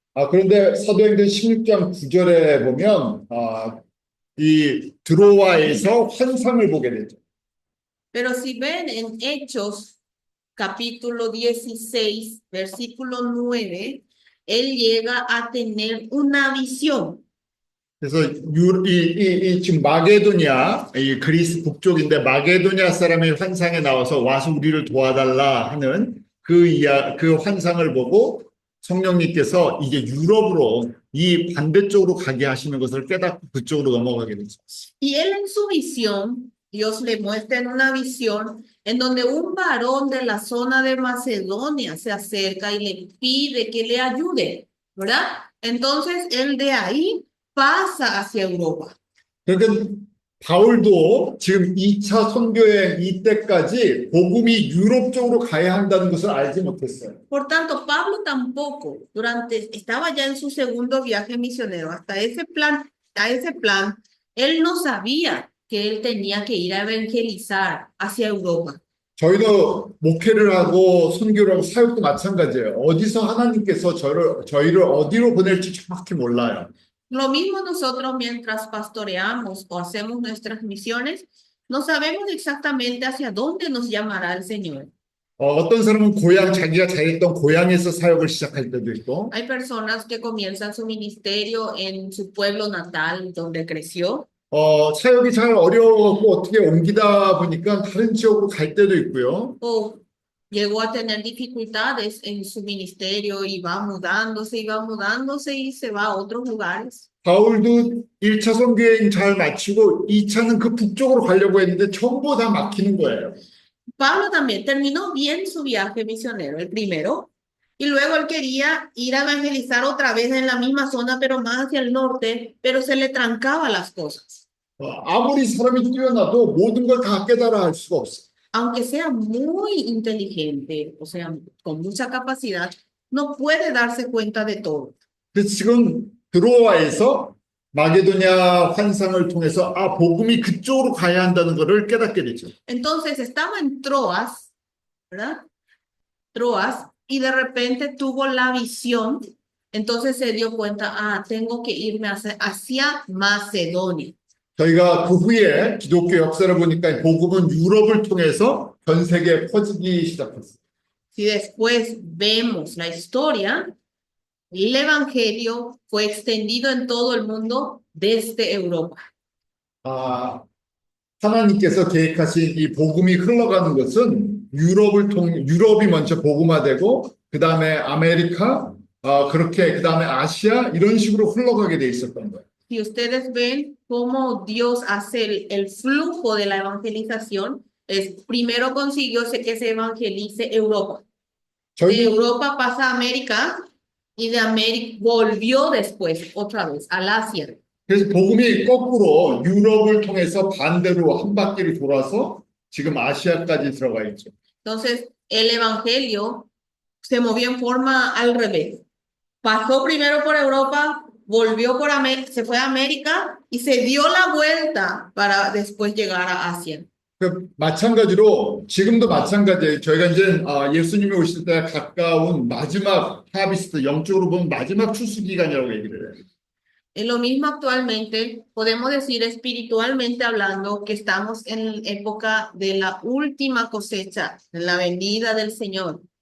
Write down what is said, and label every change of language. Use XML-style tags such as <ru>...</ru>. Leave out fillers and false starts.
<ko>그런데 사도행전 16장 9절에 보면 이 드로아에서 환상을 보게 되죠.</ko> <es>Pero si ven en Hechos capítulo 16, versículo 9, él llega a tener una visión.</es> <ko>그래서 지금 마게도냐, 이 그리스 북쪽인데 마게도냐 사람이 환상에 나와서 와서 우리를 도와달라 하는 그 환상을 보고 성령님께서 이제 유럽으로 이 반대쪽으로 가게 하시는 것을 깨닫고 그쪽으로 넘어가게 되죠.</ko> <es>Y él en su visión, Dios le muestra en una visión en donde un varón de la zona de Macedonia se acerca y le pide que le ayude, ¿verdad? Entonces él de ahí pasa hacia Europa.</es> <ko>그러니까 바울도 지금 2차 선교여행 이때까지 복음이 유럽 쪽으로 가야 한다는 것을 알지 못했어요.</ko> <es>Por tanto, Pablo tampoco, estaba ya en su segundo viaje misionero, a ese plan, él no sabía que él tenía que ir a evangelizar hacia Europa.</es> <ko>저희도 목회를 하고 선교를 하고 사역도 마찬가지예요. 어디서 하나님께서 저희를 어디로 보낼지 정확히 몰라요.</ko> <es>Lo mismo nosotros mientras pastoreamos o hacemos nuestras misiones, no sabemos exactamente hacia dónde nos llamará el Señor.</es> <ko>어떤 사람은 자기가 잘했던 고향에서 사역을 시작할 때도 있고,</ko> <es>Hay personas que comienzan su ministerio en su pueblo natal, donde creció,</es> <ko>사역이 잘 어려워갖고 어떻게 옮기다 보니까 다른 지역으로 갈 때도 있고요.</ko> <es>o llegó a tener dificultades en su ministerio y va mudándose y se va a otros lugares.</es> <ko>바울도 1차 선교여행 잘 마치고 2차는 그 북쪽으로 가려고 했는데 전부 다 막히는 거예요.</ko> <es>Pablo también terminó bien su viaje misionero, el primero, y luego él quería ir a evangelizar otra vez en la misma zona, pero más hacia el norte, pero se le trancaba las cosas.</es> <ko>아무리 사람이 뛰어나도 모든 걸 다 깨달아 할 수가 없어.</ko> <es>Aunque sea muy inteligente, o sea, con mucha capacidad, no puede darse cuenta de todo.</es> <ko>그래서 지금 드로아에서 마게도냐 환상을 통해서 복음이 그쪽으로 가야 한다는 것을 깨닫게 되죠.</ko> <es>Entonces estaba en Troas, ¿verdad? Troas, y de repente tuvo la visión, entonces se dio cuenta, tengo que irme hacia Macedonia.</es> <ko>저희가 그 후에 기독교 역사를 보니까 복음은 유럽을 통해서 전 세계에 퍼지기 시작했어요.</ko> <es>Si después vemos la historia, el evangelio fue extendido en todo el mundo desde Europa.</es> <ko>하나님께서 계획하신 이 복음이 흘러가는 것은 유럽이 먼저 복음화되고 그 다음에 아메리카, 그렇게 그 다음에 아시아 이런 식으로 흘러가게 돼 있었던 거예요.</ko> <es>Si ustedes ven cómo Dios hace el flujo de la evangelización, primero consiguió que se evangelice Europa. De Europa pasa a América y de América volvió después otra vez al Asia.</es> <ko>그래서 복음이 거꾸로 유럽을 통해서 반대로 한 바퀴를 돌아서 지금 아시아까지 들어가 있죠.</ko> <es>Entonces, el evangelio se movió en forma al revés. Pasó primero por Europa, volvió por se fue a América y se dio la vuelta para después llegar a Asia.</es> <ko>마찬가지로 지금도 마찬가지예요. 저희가 이제 예수님이 오실 때 가까운 마지막 하비스트, 영적으로 보면 마지막 추수 기간이라고 얘기를 해요.</ko> <es>Es lo mismo actualmente, podemos decir espiritualmente hablando que estamos en época de la última cosecha, de la venida del Señor.</es>